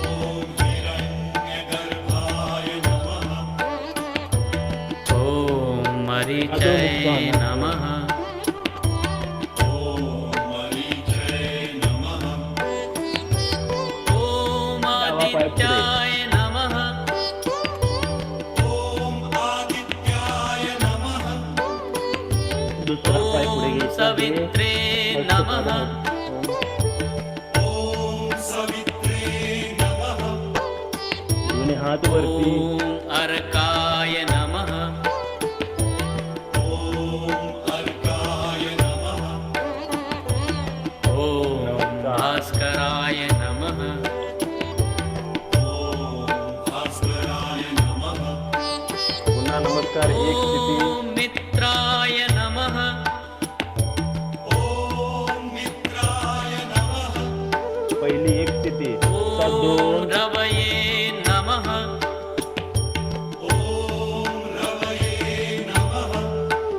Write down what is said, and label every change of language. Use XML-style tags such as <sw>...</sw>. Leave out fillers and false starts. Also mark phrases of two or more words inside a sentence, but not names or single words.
<sa>ॐ मरीचय नमः. ॐ आदित्याय नमः.</sa> <mr>दुसरा पाय पुढे</mr> <sa>ॐ</sa> <mr>घ्यायचा आहे.</mr> <sa>सवित्रे नमः.</sa> <mr>दोन्ही हात वरती.</mr> <sa>ॐ अर्काय नमः. ॐ भास्कराय नमः.</sa> <mr>पुन्हा नमस्कार. एक स्थिती.</mr> <sa>ॐ मित्राय नमः.</sa> <mr>पहिली एक स्थिती. आता</mr> <sa>ॐ</sa> <mr>दोन.</mr> <sa>रवये नमः.</sa>